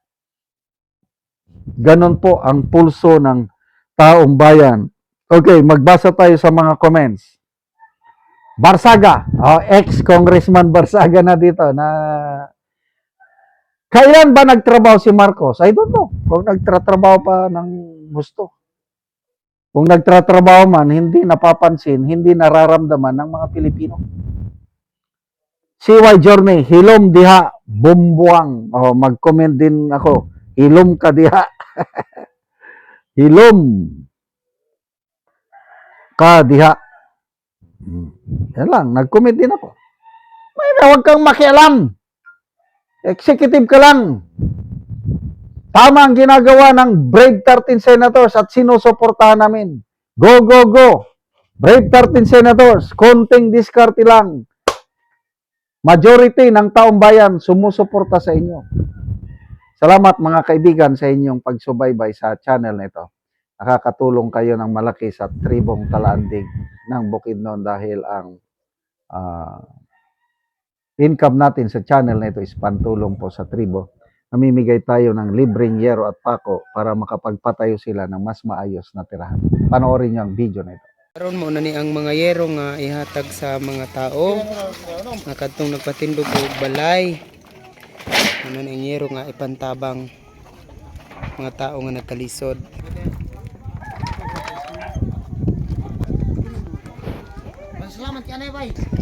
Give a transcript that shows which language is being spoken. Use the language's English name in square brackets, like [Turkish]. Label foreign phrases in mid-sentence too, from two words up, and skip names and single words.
[Filipino] Ganon po ang pulso ng taong bayan. Okay, magbasa tayo sa mga comments. Barsaga, ex-congressman Barsaga na dito na kailan ba nagtrabaho si Marcos? [English] I don't know. [Filipino] Kung nagtratrabaho pa ng gusto. Kung nagtratrabaho man, hindi napapansin, hindi nararamdaman ng mga Pilipino. CY Journey, [Cebuano] hilom diha, bumbuang. [Filipino] Mag-comment din ako. [Cebuano] Hilom ka diha. Hilom ka diha. [Filipino] Yan lang, nag-comment din ako. Huwag kang makialam. Executive ka lang. Tama ang ginagawa ng Brave 13 senators at sinusuportahan namin. [English] Go, go, go. [Filipino] Brave 13 senators, konting diskarte lang. Majority ng taong bayan sumusuporta sa inyo. Salamat mga kaibigan sa inyong pagsubaybay sa channel na ito. Nakakatulong kayo ng malaki sa tribong Talaandig ng Bukidnon dahil ang income natin sa channel na ito is pantulong po sa tribo. Namimigay tayo ng libreng yero at pako para makapagpatayo sila ng mas maayos na tirahan. Panoorin niyo ang video na ito. [Cebuano] Karon mo na ni ang mga yero nga ihatag sa mga tao nga kadtong nagpatindog og balay. Ano ang yero nga ipantabang mga tao nga nagkalisod. Salamat kanay bay.